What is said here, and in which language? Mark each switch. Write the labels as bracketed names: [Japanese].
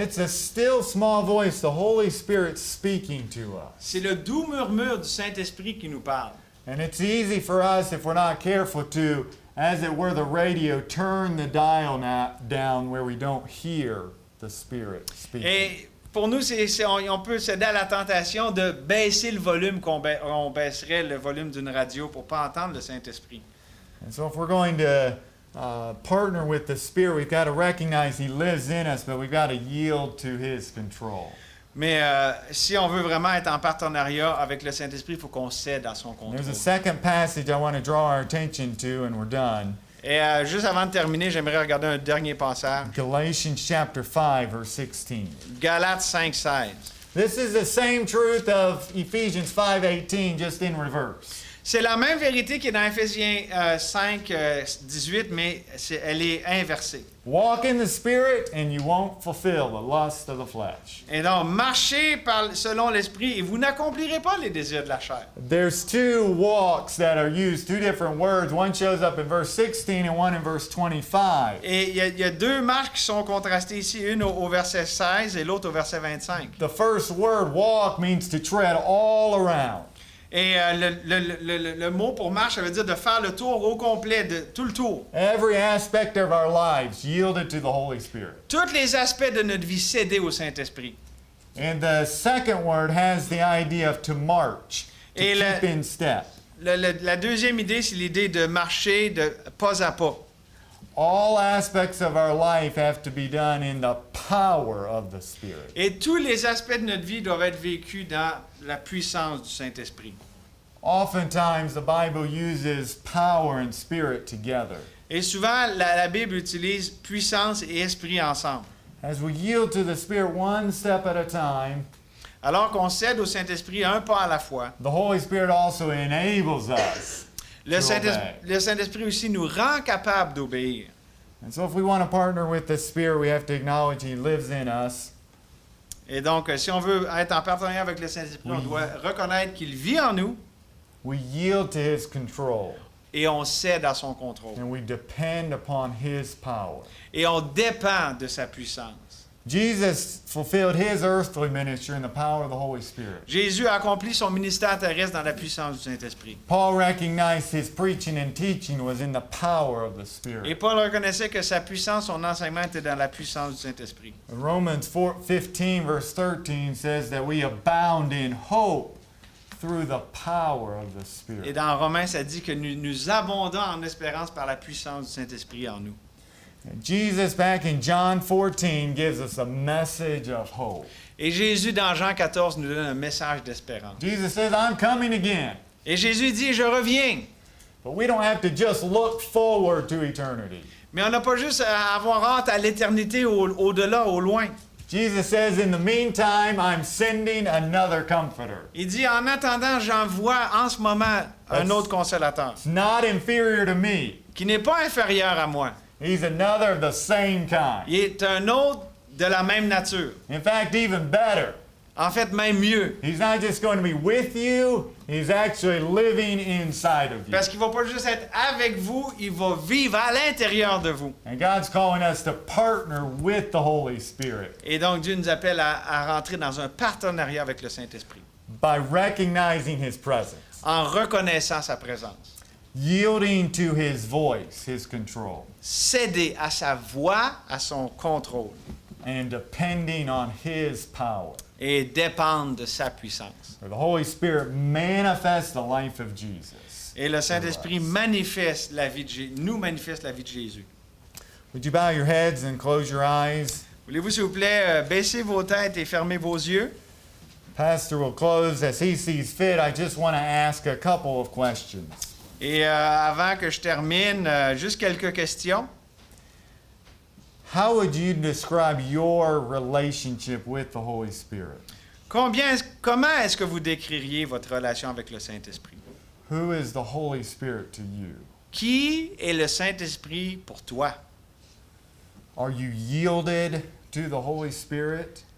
[English] It's a still small voice, the Holy Spirit speaking to us. [French] C'est le doux murmure du Saint-Esprit qui nous parle. [English] And it's easy for us, if we're not careful, to, as it were the radio, turn the dial down where we don't hear the Spirit speaking. [French] Et pour nous, on peut céder à la tentation de baisser le volume on baisserait le volume d'une radio pour pas entendre le Saint-Esprit. [English] And so if we're going to partner with the Spirit, we've got to recognize He lives in us, but we've got to yield to His control. [French] Mais si on veut vraiment être en partenariat avec le Saint-Esprit, il faut qu'on cède à son contrôle. [English] There's a second passage I want to draw our attention to, and we're done. [French] Et juste avant de terminer, j'aimerais regarder un dernier passage. [English] Galatians chapter 5, verse 16. [French] Galates 5:16. [English] This is the same truth of Ephesians 5:18, just in reverse. [French] C'est la même vérité qui est dans Éphésiens 5:18, mais elle est inversée. [English] Walk in the Spirit, and you won't fulfill the lust of the flesh. [French] Et donc, marchez selon l'Esprit et vous n'accomplirez pas les désirs de la chair. [English] There's two walks that are used, two different words. One shows up in verse 16 and one in verse 25. [French] Et il y a deux marques qui sont contrastées ici, une au verset 16 et l'autre au verset 25. [English] The first word, walk, means to tread all around. [French] Et le mot pour marche, ça veut dire de faire le tour au complet, de tout le tour. [English] Every aspect of our lives yielded to the Holy Spirit. [French] Tous les aspects de notre vie cédés au Saint-Esprit. [English] And the second word has the idea of to march, to [French] Et [English] keep in step. [French] La deuxième idée, c'est l'idée de marcher de pas à pas. [English] All aspects of our life have to be done in the power of the Spirit. [French] Et tous les aspects de notre vie doivent être vécus dans la puissance du Saint-Esprit. [English] Oftentimes, the Bible uses power and spirit together. [French] Et souvent, la Bible utilise puissance et esprit ensemble. [English] As we yield to the Spirit one step at a time, [French] Alors qu'on cède au Saint-Esprit un pas à la fois, [English] the Holy Spirit also enables us [French] le [English] to obey. [French] Saint-Esprit aussi nous rend capables d'obéir. [English] And so if we want to partner with the Spirit, we have to acknowledge He lives in us. [French] Et donc, si on veut être en partenariat avec le Saint-Esprit, on doit reconnaître qu'il vit en nous [English] We yield to His control, [French] et on cède à son contrôle. [English] and we depend upon His power. [French] Et on dépend de sa puissance. [English] Jesus fulfilled His earthly ministry in the power of the Holy Spirit. [French] Jésus a accompli son ministère terrestre dans la puissance du Saint-Esprit. [English] Paul recognized his preaching and teaching was in the power of the [French] Et [English] Spirit. [French] Paul reconnaissait que sa puissance, son enseignement était dans la puissance du Saint-Esprit. [English] Romans 15 verse 13 says that we abound in hope through the power of the [French] Et [English] Spirit. [French] dans Romains, ça dit que nous abondons en espérance par la puissance du Saint-Esprit en nous. [English] And Jesus back in John 14 gives us a message of hope. [French] Et Jésus, dans Jean 14, nous donne un message d'espérance. [English] Jesus says, I'm coming again. [French] Et Jésus dit, je reviens. [English] But we don't have to just look forward to eternity. [French] Mais on n'a pas juste à avoir hâte à l'éternité, au-delà, au loin. [English] Jesus says, in the meantime, I'm sending another comforter. [French] Il dit, en attendant, j'envoie en ce moment un autre consolateur, [English] It's not inferior to me. [French] qui n'est pas inférieur à moi. [English] He's another of the same kind. [French] Il est un autre de la même nature. [English] In fact, even better. [French] En fait, même mieux. [English] He's not just going to be with you, he's actually living inside of you. [French] Parce qu'il ne va pas juste être avec vous, il va vivre à l'intérieur de vous. [English] And God's calling us to partner with the Holy Spirit [French] Et donc, Dieu nous appelle à rentrer dans un partenariat avec le Saint-Esprit, [English] by recognizing his presence, [French] en reconnaissant sa présence. [English] yielding to his voice, his control, [French] Céder à sa voix, à son contrôle, [English] and depending on his power. [French] et dépendre de sa puissance. [English] For the Holy Spirit manifests the life of Jesus. [French] Et le Saint-Esprit manifeste la vie de nous manifeste la vie de Jésus. [English] Would you bow your heads and close your eyes? [French] Voulez-vous, s'il vous plaît, baisser vos têtes et fermer vos yeux? [English] Pastor will close as he sees fit. I just want to ask a couple of questions. [French] Et avant que je termine, juste quelques questions. [English] How would you describe your relationship with the Holy Spirit? [French] Comment est-ce que vous décririez votre relation avec le Saint-Esprit? [English] Who is the Holy Spirit to you? [French] Qui est le Saint-Esprit pour toi? [English] Are you yielded to the Holy Spirit?